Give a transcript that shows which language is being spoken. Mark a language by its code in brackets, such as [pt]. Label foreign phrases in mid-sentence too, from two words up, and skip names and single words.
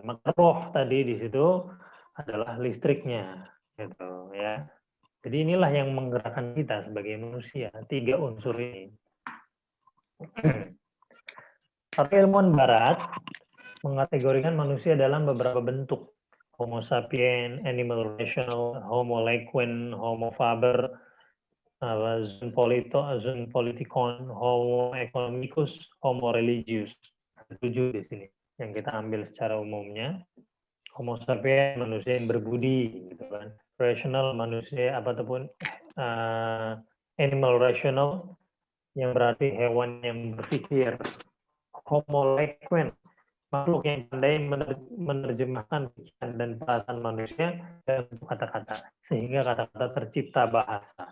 [id] Maka roh tadi di situ adalah listriknya, gitu ya. Jadi inilah yang menggerakkan kita sebagai manusia, 3 unsur ini. Tapi ilmuwan Barat mengategorikan manusia dalam beberapa bentuk. [la] Homo sapien, animal rational, Homo lequien, Homo faber, [el] Zoon politikon, [la] Homo economicus, Homo religius. [id] 7 di sini yang kita ambil secara umumnya. [la] Homo sapien, [id] manusia yang berbudi, gitu kan. Rational, manusia ataupun [la] animal rational, [id] yang berarti hewan yang berpikir. [la] Homo lequien, [id] makhluk yang pandai menerjemahkan pikiran dan perasaan manusia dalam kata-kata, sehingga kata-kata tercipta bahasa.